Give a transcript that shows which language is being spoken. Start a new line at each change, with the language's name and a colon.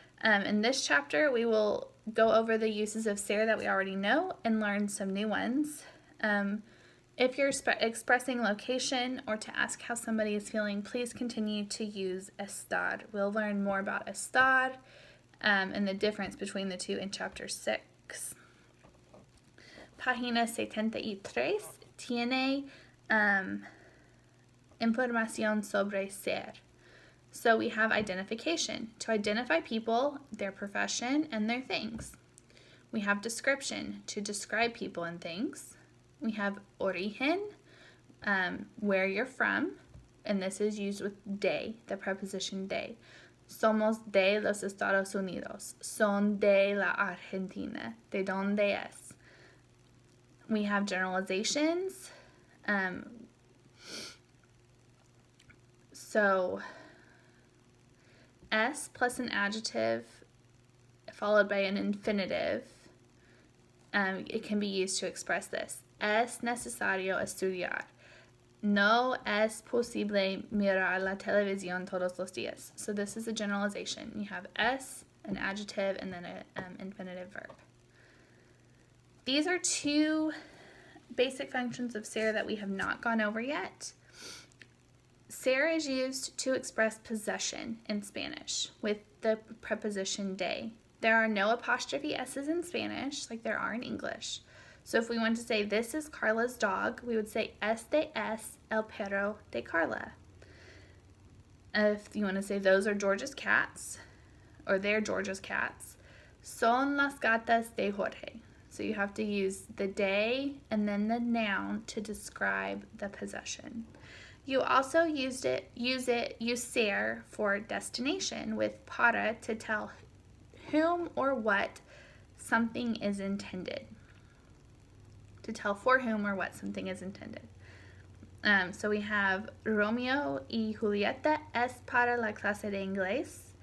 English: In this chapter, we will go over the uses of ser that we already know and learn some new ones. If you're expressing location or to ask how somebody is feeling, please continue to use estar. We'll learn more about estar and the difference between the two in chapter 6.
Spanish: Página 73 tiene información sobre ser.
English: So we have identification, to identify people, their profession, and their things. We have description, to describe people and things. We have origen, where you're from, and this is used with de, the preposition de.
Spanish: Somos de los Estados Unidos. Son de la Argentina. ¿De dónde es?
English: We have generalizations. So es plus an adjective followed by an infinitive, it can be used to express this.
Spanish: Es necesario estudiar. No es posible mirar la televisión todos los días.
English: So this is a generalization. You have es, an adjective, and then an infinitive verb. These are two basic functions of ser that we have not gone over yet. Ser is used to express possession in Spanish with the preposition de. There are no apostrophe s's in Spanish like there are in English. So if we want to say this is Carla's dog, we would say
Spanish: este es el perro de Carla.
English: If you want to say those are George's cats, or they're George's cats,
Spanish: son las gatas de Jorge.
English: So you have to use the de and then the noun to describe the possession. You also use ser for destination with para to tell whom or what something is intended. To tell for whom or what something is intended. So we have
Spanish: Romeo y Julieta es para la clase de inglés.